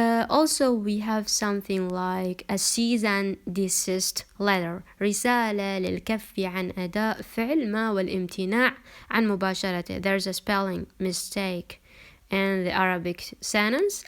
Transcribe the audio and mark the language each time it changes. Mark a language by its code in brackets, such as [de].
[en] Also we have something like a cease and desist letter. [ar] رسالة للكف عن أداء فعل ما والامتناع عن مباشرته. [en] There's a spelling mistake in the Arabic sentence.